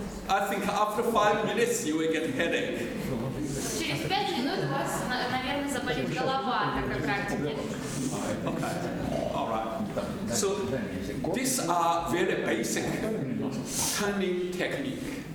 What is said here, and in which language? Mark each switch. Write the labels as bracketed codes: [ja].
[en] I think after 5 minutes you will get headache. [ru] Через 5 минут у вас, наверное, заболит голова, так как практики. [en] Okay. All right. So these are very basic turning technique.